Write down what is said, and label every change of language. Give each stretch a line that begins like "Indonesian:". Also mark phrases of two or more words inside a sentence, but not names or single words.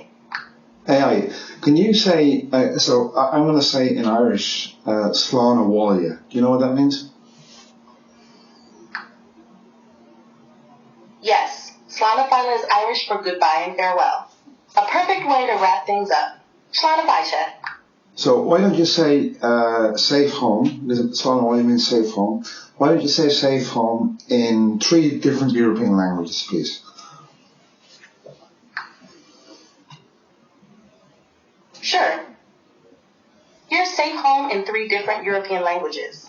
English: AI, can you say, so I'm going to say in Irish,
Irish: Slán a Bhaile.
English: Do you know what that means? Yes,
Irish: Slán a Bhaile
English: is Irish for goodbye and farewell. A perfect way to wrap things up.
Irish: Slán a Bhaile.
English: So why don't you say safe home, because
Irish: Slán a Bhaile
English: means safe home. Why don't you say safe home in 3 different European languages, please? Sure. Here's safe home in 3 different European languages.